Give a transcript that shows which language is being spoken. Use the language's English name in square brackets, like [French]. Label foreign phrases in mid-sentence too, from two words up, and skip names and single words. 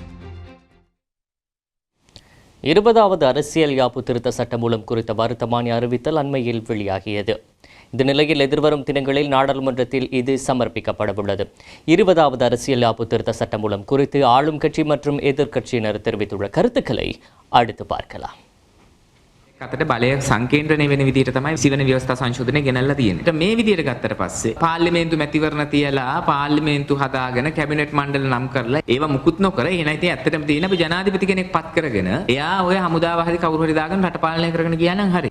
[Tamil] 20வது அரசியல் யாப்பு திருத்த சட்டமூலம் குறித்த வருத்தமான அறிவித்தல் அண்மையில் வெளியாகியது. இந்த நிலையில் எதிர்வரும் தினங்களில் நாடாளுமன்றத்தில் இது சமர்ப்பிக்கப்படவுள்ளது. 20வது அரசியல் யாப்பு திருத்த சட்டமூலம் குறித்து ஆளும் கட்சி மற்றும் எதிர்க்கட்சியினர் தெரிவித்துள்ள கருத்துக்களை அடுத்து பார்க்கலாம். [Sinhala] අතට බලය සංකේන්ද්‍රණය වෙන විදිහට තමයි 20 වෙනි ව්‍යවස්ථා සංශෝධනය ගෙනල්ලා තියෙන්නේ. මේ විදිහට ගත්තට පස්සේ පාර්ලිමේන්තු මැතිවරණ තියලා පාර්ලිමේන්තු හදාගෙන කැබිනට් මණ්ඩල නම් කරලා ඒවා මුකුත් නොකර එහෙනම් ඉතින් ඇත්තටම තියෙන අපි ජනාධිපති කෙනෙක් පත් කරගෙන එයා ඔය හමුදාව හරි කවුරු හරි දාගෙන රට පාලනය කරගෙන ගියා නම් හරි.